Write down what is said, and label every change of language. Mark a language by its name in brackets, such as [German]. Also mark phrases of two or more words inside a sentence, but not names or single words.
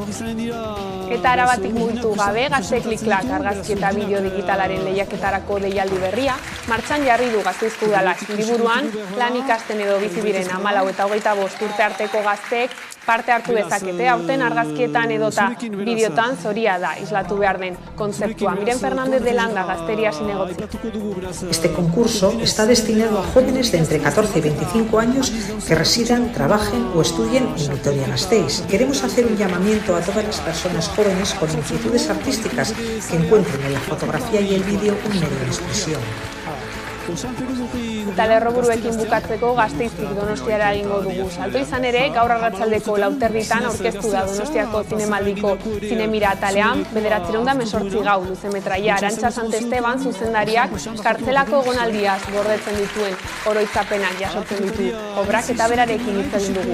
[Basque] Eta Arabatik mugitu gabe, Gazte Klik-Klak argazki eta bideo digitalaren lehiaketarako deialdi berria martxan jarri du Gasteizko Udalak. Hiriburuan lan ikasten edo bizi diren 14 eta 25 urte arteko gazteek parte hartu dezakete, aurten argazkietan edota bideotan zoria da islatu behar den kontzeptua. Miren Fernández de Landa, Gazteria zinegotzi. [Spanish] Este concurso está destinado a jóvenes de entre 14 y 25 años que residan, trabajen o estudien en Vitoria-Gasteiz. Queremos hacer un llamamiento a todas las personas jóvenes con inquietudes artísticas que encuentren en la fotografía y el vídeo un medio de expresión. [Basque] Eta lerroburuekin bukatzeko Gasteiztik Donostiara egingo dugu salto. Izan ere, gaur arratsaldeko 4:00 aurkeztu da Donostiako zinemaldiko zinemira atalean, 918 gau luzemetraia Arantxa Santesteban zuzendariak kartzelako egonaldiaz gordetzen dituen oroitzapenak jasotzen ditu obrak eta berarekin hitz egin dugu.